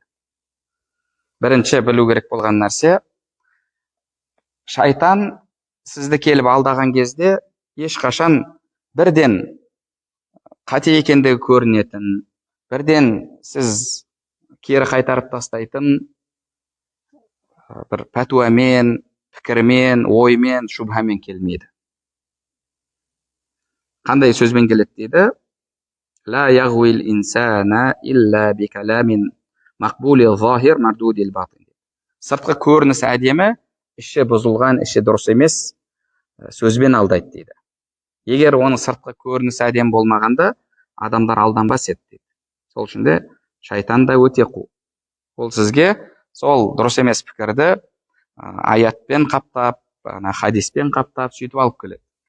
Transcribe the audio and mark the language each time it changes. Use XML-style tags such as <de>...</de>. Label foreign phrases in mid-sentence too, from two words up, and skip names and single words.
<kk>Бірінші білу керек болған нәрсе, шайтан сізді келіп алдаған кезде ешқашан бірден қате екендігі көрінетін, бірден сіз кері қайтарып тастайтын бір пәтуамен, пікірмен, оймен, шубхамен келмейді. Қандай сөзбен келеді дейді?</kk> <ar>لا يغوي الإنسان إلا بكلام مقبول الظاهر مردود الباطن.</ar> <kk>Сыртқы көрінісі әдемі, іші бұзылған, іші дұрыс емес сөзбен алдайды дейді. Егер оның сыртқы көрінісі әдемі болмағанда, адамдар алданбас еді дейді. Сол үшін де шайтан да өте қу. Ол сізге сол дұрыс емес пікірді аятпен қаптап, хадиспен қаптап, сөйтіп алып келеді.</kk>